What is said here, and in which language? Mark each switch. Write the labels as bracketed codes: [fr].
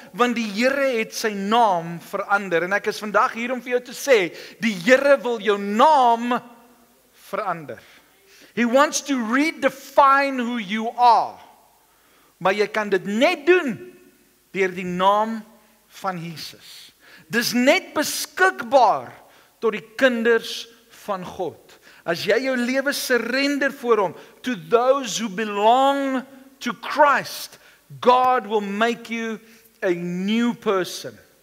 [af] Want die Here het sy naam verander, en ek is vandag hier om vir jou te sê, die Here wil jou naam verander. [en] He wants to redefine who you are. [af] Maar jy kan dit net doen deur die naam van Jesus. Dis net beskikbaar tot die kinders van God. As jy jou lewe surrender voor hom, [en] to those who belong to Christ, God will make you a new person.